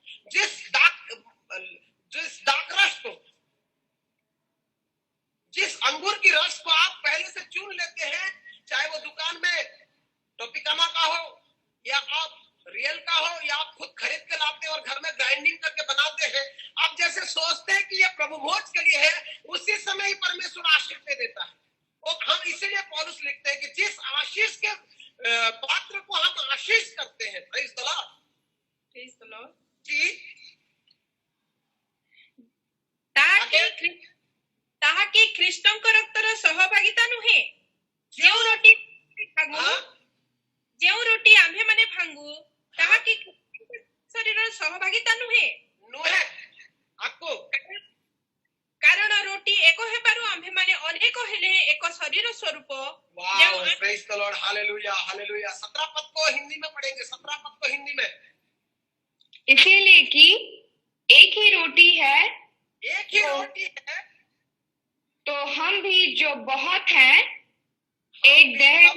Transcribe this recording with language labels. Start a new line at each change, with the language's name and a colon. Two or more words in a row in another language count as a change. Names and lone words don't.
Hindi: जिस दाखरस को, जिस अंगूर की रस को आप पहले से चुन लेते हैं, चाहे वो दुकान में टोपिकाना का हो या आप रियल का हो या आप खुद खरीद के लाते हैं और घर में ग्राइंडिंग करके बनाते हैं, आप जैसे सोचते हैं कि ये प्रभु भोज के लिए है, उसी समय ही परमेश्वर आशीष दे देता है। और हम इसीलिए पौलुस लिखते हैं कि जिस आशीष के पात्र को हम आशीष करते हैं,
English: praise the Lord
Hindi: जी,
Odia: ताहाकि ख्रीष्टଙ୍କ ରକ୍ତର ସହଭାଗିତା ନୁହେଁ। ଯେଉଁ ରୋଟି ଆମ୍ଭେ ମାନେ ଭାଙ୍ଗୁ ତାହାକି ଶରୀରର ସହଭାଗିତା ନୁହେଁ।
Hindi: आपको
Odia: କାରଣ ରୋଟି ଏକ ହେବାରୁ ଆମ୍ଭେ ମାନେ ଅନେକ ହେଲେ ଏକ ଶରୀର ସ୍ୱରୂପ।
Hindi: वाह,
English: praise the Lord,
Hindi: हालेलुया हालेलुया। 17 पद को हिंदी में पढ़ेंगे, 17 पद को हिंदी में। इसीलिए कि एक ही रोटी है, एक ही रोटी है, तो हम भी जो बहुत हैं एक देह है।